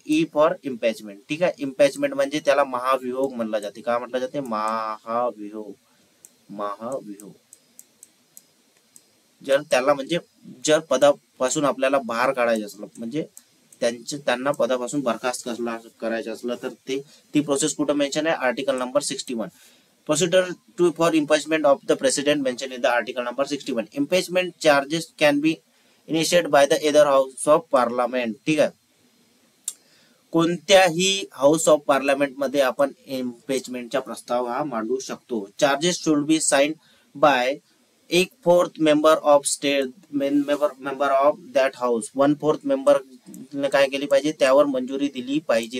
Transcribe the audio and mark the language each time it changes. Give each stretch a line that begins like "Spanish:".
Marathi: E for इम्पॅचमेंट. ठीक आहे. इम्पॅचमेंट म्हणजे त्याला महाभियोग म्हणलं जाते. काय म्हटलं जाते? महाभियोग. जर त्याला म्हणजे जर पदापासून आपल्याला बाहेर काढायचं असलं म्हणजे त्यांना पदापासून बरखास्त करायचं असलं तर ती प्रोसेस कुठं मेन्शन आहे? Article number 61.
English: Procedure for impeachment of the president mentioned in the article number 61. Impeachment charges can be initiated by the either house of parliament.
Marathi: ठीक आहे. कोणत्याही हाऊस ऑफ पार्लमेंट मध्ये आपण इम्पीचमेंटचा प्रस्ताव हा मांडू शकतो.
English: charges should be signed by 1/4 member of state member of that house,
Marathi: 1/4 member काय केली पाहिजे, त्यावर मंजुरी दिली पाहिजे.